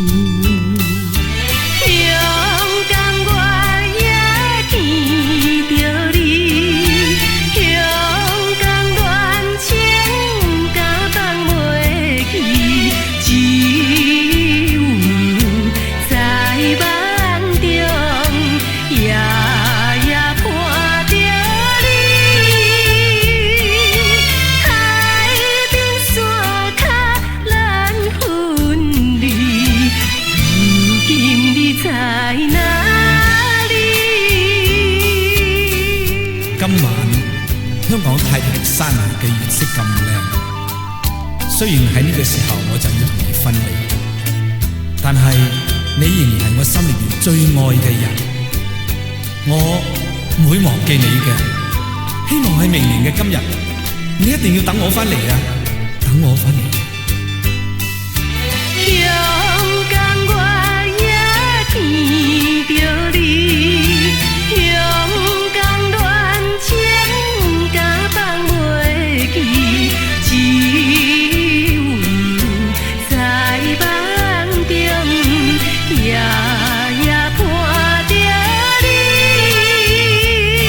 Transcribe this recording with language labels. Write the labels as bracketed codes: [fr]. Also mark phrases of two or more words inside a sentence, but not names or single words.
[nan] 勇敢我也见着你，勇敢恋情敢放袂去，只有在梦中夜夜盼着你。海边山脚咱分离，如今你在哪里？ [yue] 今晚香港太平山崖嘅月色咁靚，雖然喺呢個時候我就要同你分離，但係你仍然係我心裏面最愛嘅人，我唔會忘記你嘅。希望喺明年嘅今日，你一定要等我返嚟啊！等我返嚟。 [nan] 勇敢我也見着你，勇敢戀情敢放袂去，只有在夢中夜夜盼着你。